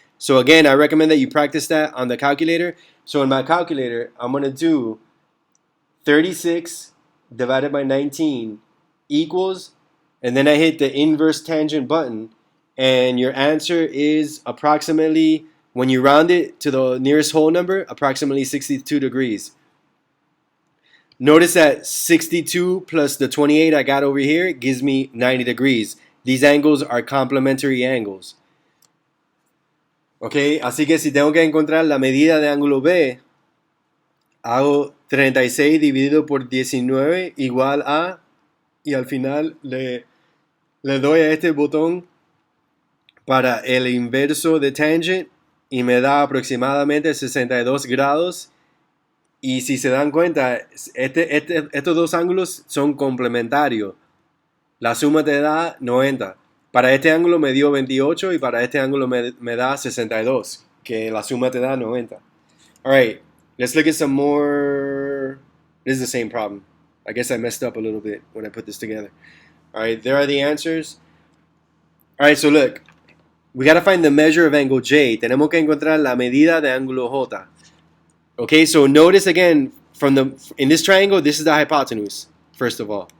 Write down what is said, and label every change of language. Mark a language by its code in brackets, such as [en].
[en] So again, I recommend that you practice that on the calculator. So in my calculator, I'm going to do 36 divided by 19 equals, and then I hit the inverse tangent button, and your answer is approximately, when you round it to the nearest whole number, approximately 62 degrees. Notice that 62 plus the 28 I got over here gives me 90 degrees. These angles are complementary angles. [es] Ok, así que si tengo que encontrar la medida de ángulo B, hago 36 dividido por 19 igual a, y al final le doy a este botón para el inverso de tangent y me da aproximadamente 62 grados. Y si se dan cuenta, estos dos ángulos son complementarios. La suma te da 90. Para este ángulo me dio 28 y para este ángulo me da 62, que la suma te da 90. [en] All right, let's look at some more. This is the same problem. I guess I messed up a little bit when I put this together. All right, there are the answers. All right, so look, we got to find the measure of angle J. [es] Tenemos que encontrar la medida de ángulo J. [en] Okay, so notice again, in this triangle, this is the hypotenuse, first of all.